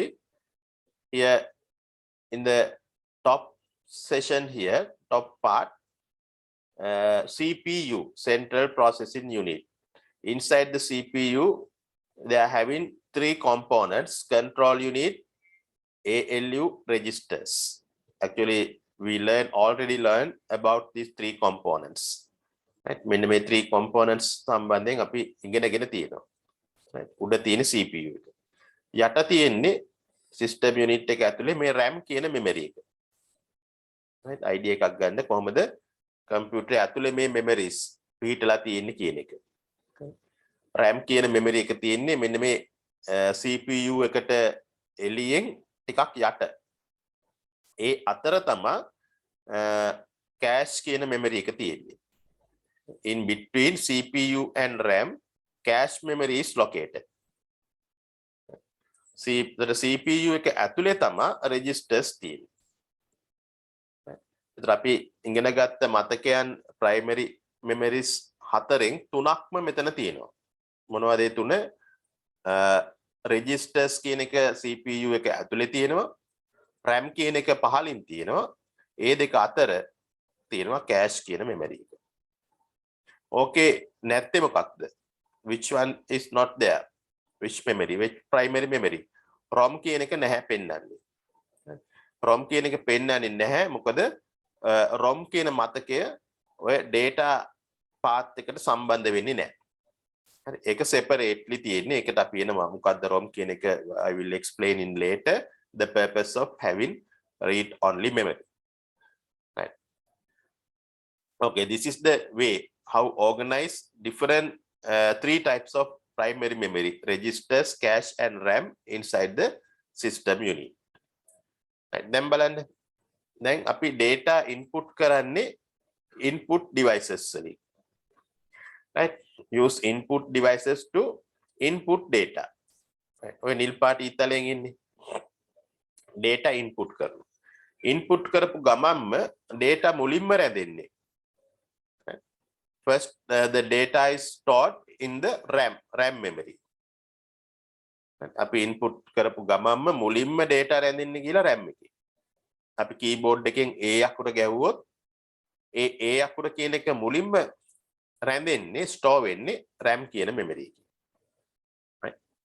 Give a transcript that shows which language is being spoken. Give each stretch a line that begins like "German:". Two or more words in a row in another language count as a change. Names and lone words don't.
English: Here in the top section here, top part, CPU, Central Processing Unit. Inside the CPU, they are having three components: control unit, ALU, registers. Actually, we already learned about these three components. Right?
Sinhala: මෙන්න මේ
English: three components
Sinhala: සම්බන්ධයෙන් අපි ඉගෙනගෙන තියෙනවා. Right? උඩ තියෙන CPU එක. යට තියෙන්නේ
English: system unit
Sinhala: එක ඇතුලේ මේ RAM කියන memory එක. Right? idea එකක් ගන්න කොහොමද computer ඇතුලේ මේ memories පිහිටලා තියෙන්නේ කියන එක. RAM කියන memory එක තියෙන්නේ මෙන්න මේ CPU එකට එළියෙන් ටිකක් යට. ඒ අතර තමයි cache කියන memory එක තියෙන්නේ.
English: In between CPU and RAM, cache memory is located. the CPU
Sinhala: එක ඇතුලේ තමයි registers තියෙන්නේ. ඒතර අපි ඉගෙන ගත්ත මතකයන්
English: primary memories
Sinhala: හතරෙන් තුනක්ම මෙතන තියෙනවා. මොනවද ඒ තුන? registers කියන එක CPU එක ඇතුලේ තියෙනවා. RAM කියන එක පහලින් තියෙනවා. ඒ දෙක අතර තියෙනවා cache කියන memory එක. Okay, නැත්තේ මොකක්ද?
English: Which one is not there? Which memory? Which primary memory?
Sinhala: ROM කියන එක නැහැ පෙන්වන්නේ. ROM කියන එක පෙන්වන්නේ නැහැ. මොකද ROM කියන මතකය ඔය data path එකට සම්බන්ධ වෙන්නේ නැහැ. හරි. ඒක separately තියෙන්නේ. ඒකට අපි එනවා මොකද්ද ROM කියන එක
English: I will explain in later the purpose of having read only memory. Right. Okay, this is the way how organize different three types of primary memory: registers, cache and RAM inside the system unit. Right.
Sinhala: දැන් බලන්න. දැන් අපි
English: data input
Sinhala: කරන්නේ
English: input devices
Sinhala: වලින්.
English: Right? Use input devices to input data. Right?
Sinhala: ඔය නිල් පාට ඊතලෙන් ඉන්නේ.
English: data input
Sinhala: කරනවා. input කරපු ගමන්ම data මුලින්ම රැඳෙන්නේ.
English: Right? First, the data is stored in the RAM memory.
Sinhala: අපි input කරපු ගමන්ම මුලින්ම data රැඳෙන්නේ කියලා RAM එකේ. අපි keyboard එකෙන් A අකුර ගැහුවොත් ඒ A අකුර කියන එක මුලින්ම රැඳෙන්නේ store වෙන්නේ RAM කියන memory එකේ. Right?